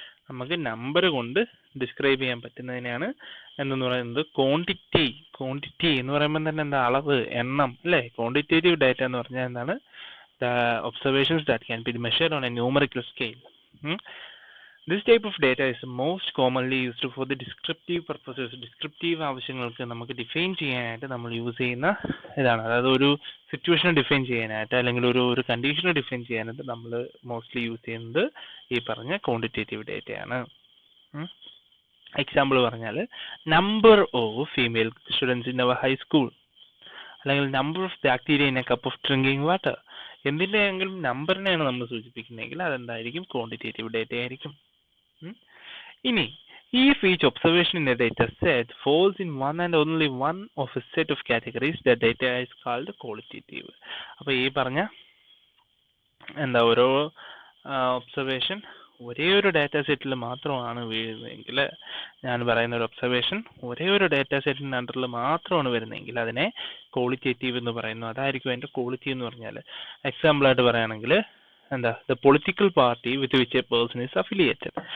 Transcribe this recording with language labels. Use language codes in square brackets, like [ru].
[ml] നമുക്ക് നമ്പർ കൊണ്ട് ഡിസ്ക്രൈബ് ചെയ്യാൻ പറ്റുന്നതിനെയാണ് എന്തെന്ന് പറയുന്നത് ക്വാണ്ടിറ്റി. ക്വാണ്ടിറ്റി എന്ന് പറയുമ്പോൾ തന്നെ എന്താ, അളവ്, എണ്ണം അല്ലേ. ക്വാണ്ടിറ്റേറ്റീവ് ഡാറ്റ എന്ന് പറഞ്ഞാൽ എന്താണ്, [en] The observations that can be measured on a numerical scale. This type of data is most commonly used for the descriptive purposes. [ml] Descriptive ആവശ്യങ്ങൾക്ക് നമുക്ക് ഡിഫൈൻ ചെയ്യാനായിട്ട് നമ്മൾ യൂസ് ചെയ്യുന്ന ഇതാണ്. അതായത് ഒരു സിറ്റുവേഷനെ ഡിഫൈൻ ചെയ്യാനായിട്ട് അല്ലെങ്കിൽ ഒരു കണ്ടീഷനെ ഡിഫൈൻ ചെയ്യാനായിട്ട് നമ്മൾ മോസ്റ്റ്ലി യൂസ് ചെയ്യുന്നത് ഈ പറഞ്ഞ ക്വാണ്ടിറ്റേറ്റീവ് ഡേറ്റയാണ്. എക്സാമ്പിൾ പറഞ്ഞാൽ [en] number of female students in our high school, [ml] അല്ലെങ്കിൽ [en] Number of bacteria in a cup of drinking water. [ml] എന്തിൻ്റെയെങ്കിലും നമ്പറിനെയാണ് നമ്മൾ സൂചിപ്പിക്കുന്നതെങ്കിൽ അതെന്തായിരിക്കും, ക്വാണ്ടിറ്റേറ്റീവ് ഡേറ്റ ആയിരിക്കും. [en] ഇനി if each observation in a data set falls in one and only one of a set of categories, the data is called qualitative. [ml] അപ്പോൾ ഈ പറഞ്ഞ എന്താ, ഓരോ observation ഒരേ ഒരു ഡാറ്റ സെറ്റിൽ മാത്രമാണ് വീഴുന്നതെങ്കിൽ, ഞാൻ പറയുന്ന ഒരു ഒബ്സർവേഷൻ ഒരേ ഒരു ഡാറ്റ സെറ്റിൻ്റെ അണ്ടറിൽ മാത്രമാണ് വരുന്നതെങ്കിൽ അതിനെ ക്വാളിറ്റേറ്റീവ് എന്ന് പറയുന്നു. അതായിരിക്കും അതിൻ്റെ ക്വാളിറ്റി എന്ന് പറഞ്ഞാൽ. എക്സാമ്പിളായിട്ട് പറയുകയാണെങ്കിൽ എന്താ, [en] The political party with which a person is affiliated.